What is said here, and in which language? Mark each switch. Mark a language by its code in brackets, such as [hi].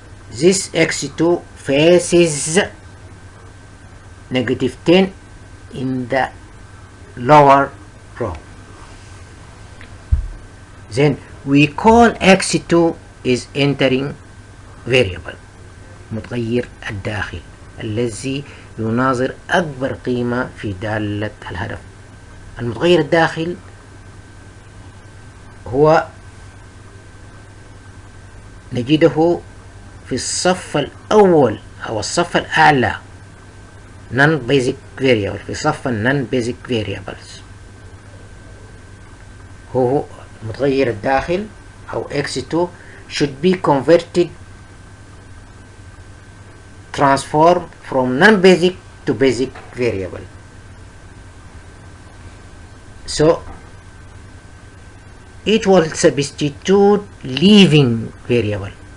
[en] This x2 faces negative 10 in the lower row. Then we call x2 is entering variable, متغير الداخل. [ar] الذي يناظر أكبر قيمة في دالة الهدف. المتغير الداخل هو نجده في الصف الأول أو الصف الأعلى non basic variable، في صف non basic variables. هو المتغير الداخل أو [en] x2 should be converted transform from non-basic to basic variable. So it will substitute leaving variable.